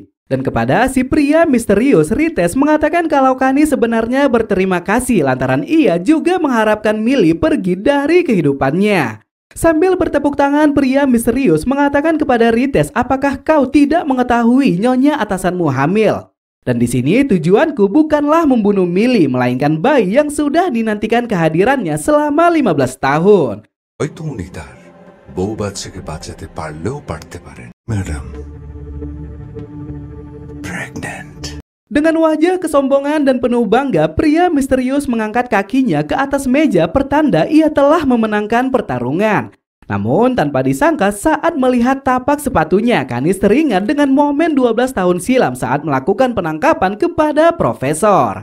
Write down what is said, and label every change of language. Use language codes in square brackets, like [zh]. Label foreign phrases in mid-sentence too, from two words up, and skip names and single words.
[id] Dan kepada si pria misterius, Rites mengatakan kalau Kanis sebenarnya berterima kasih lantaran ia juga mengharapkan Millie pergi dari kehidupannya. Sambil bertepuk tangan, pria misterius mengatakan kepada Rites, apakah kau tidak mengetahui nyonya atasanmu hamil? Dan di sini tujuanku bukanlah membunuh Millie, melainkan bayi yang sudah dinantikan kehadirannya selama 15 tahun. [bn] হয়তো উনি তার বউ বাচ্চাকে বাঁচাতে পারলেও পারতে পারেন ম্যাডাম pregnant. [id] Dengan wajah kesombongan dan penuh bangga, pria misterius mengangkat kakinya ke atas meja pertanda ia telah memenangkan pertarungan. Namun tanpa disangka saat melihat tapak sepatunya, Kanis teringat dengan momen 12 tahun silam saat melakukan penangkapan kepada profesor.